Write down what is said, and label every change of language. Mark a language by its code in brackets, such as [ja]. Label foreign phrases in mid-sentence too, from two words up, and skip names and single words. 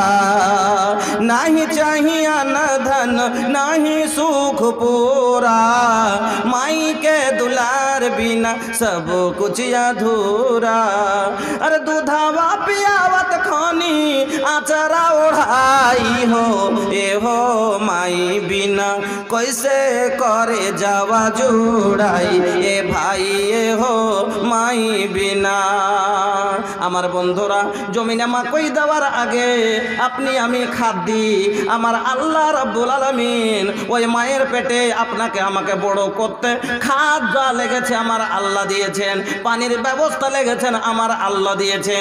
[bho] नहीं चाहिए न धन नहीं सुख पूरा, माई के दुलार बिना सब कुछ अधूरा। अरे दूधावा पियावत खानी आचरा ओढ़ाई हो, ए हो माई बिना कैसे करे जावा जुड़ाई, ए भाई ए हो माई बिना। [bn] আমার বন্ধুরা, জমিনে মাকই দেওয়ার আগে আপনি আমি খাদ দিই, আমার আল্লাহ রাব্বুল আলামিন ওই মায়ের পেটে আপনাকে আমাকে বড় করতে খাদ যা লেগেছে আমার আল্লাহ দিয়েছেন, পানির ব্যবস্থা লেগেছেন আমার আল্লাহ দিয়েছেন।